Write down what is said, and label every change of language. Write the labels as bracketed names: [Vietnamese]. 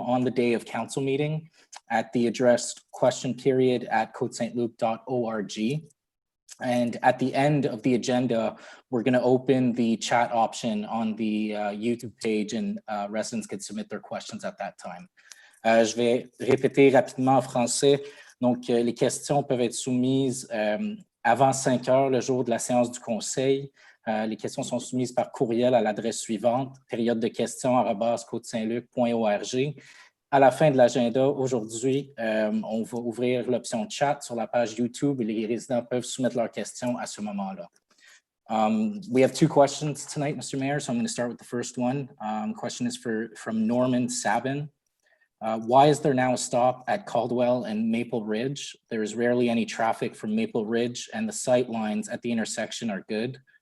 [English] on the day of council meeting at the address questionperiod@cotesaintluc.org. And at the end of the agenda, we're going to open the chat option on the YouTube page, and residents can submit their questions at that time. [French] Je vais répéter rapidement en français. Donc, les questions peuvent être soumises avant 5 heures, le jour de la séance du conseil. Les questions sont soumises par courriel à l'adresse suivante, période de questions@cotesaintluc.org. À la fin de l'agenda, aujourd'hui, on va ouvrir l'option chat sur la page YouTube et les résidents peuvent soumettre leurs questions à ce moment-là. [English] We have 2 questions tonight, Mr. Mayor, so I'm going to start with the first one. Question is from Norman Sabin. Why is there now a stop at Caldwell and Maple Ridge? There is rarely any traffic from Maple Ridge, and the sight lines at the intersection are good.